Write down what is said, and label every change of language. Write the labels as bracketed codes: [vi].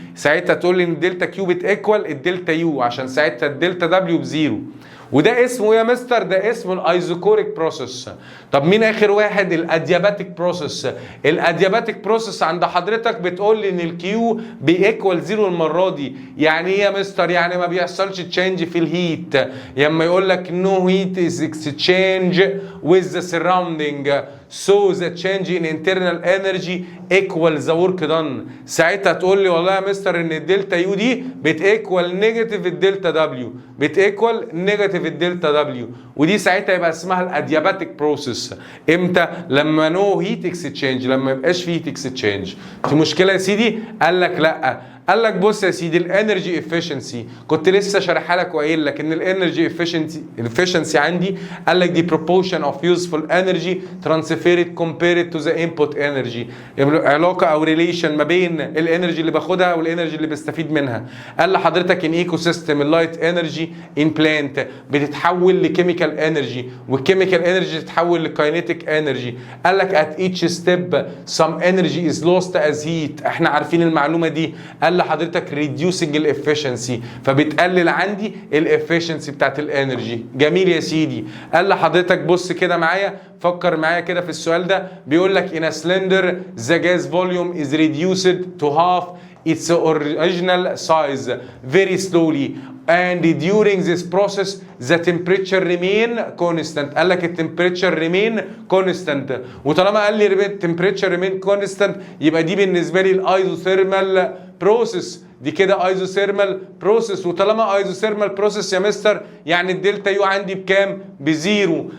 [ar] ساعتها تقول لي ان الدلتا كيو بتيكوال الدلتا يو، عشان ساعتها الدلتا دبليو بزيرو. وده اسمه يا مستر؟ ده اسمه الايزوكوريك بروسيس. طب مين اخر واحد؟ الادياباتيك بروسيس. الادياباتيك بروسيس عند حضرتك بتقول لي ان الكيو بيكوال زيرو المره دي. يعني ايه يا مستر؟ يعني ما بيحصلش تشينج في الهيت. [en] لما يقول لك no heat is exchange with the surrounding so the change in internal energy equals the work done. [ar] ساعتها تقول لي والله يا مستر ان الدلتا يو دي بتيكوال نيجاتيف الدلتا دبليو، بتيكوال نيجاتيف الدلتا دبليو. ودي ساعتها يبقى اسمها الادياباتيك بروسيس. امتى؟ لما نو هيت اكسشينج، لما يبقاش في هيت اكسشينج. في مشكله يا سيدي؟ قال لك لا. قال لك بص يا سيدي، الانرجي افشنسي كنت لسه شارحها لك وقايل لك ان الانرجي افشنسي عندي، قال لك دي proportion of useful energy transferred compared to the input energy، علاقه او ريليشن ما بين الانرجي اللي باخدها والانرجي اللي بستفيد منها. قال لحضرتك ان ايكو سيستم اللايت انرجي ان بلانت بتتحول لكيميكال انرجي، والكيميكال انرجي تتحول لكاينيتيك انرجي. [en] قال لك at each step some energy is lost as heat، احنا عارفين المعلومه دي. [ar] قال لحضرتك reducing الافشنسي، فبتقلل عندي الافشنسي بتاعت الانرجي. جميل يا سيدي. قال لحضرتك بص كده معايا، فكر معايا كده في السؤال ده. [en] بيقول لك in a cylinder the gas volume is reduced to half its original size very slowly and during this process the temperature remain constant. [ar] قال لك التمبريتشر remain constant، وطالما قال لي temperature remain constant يبقى دي بالنسبه لي الايزوثيرمال بروسيس. دي كده ايزوثيرمال بروسيس. وطالما ايزوثيرمال بروسيس يا مستر يعني الدلتا يو عندي بكام؟ بزيرو.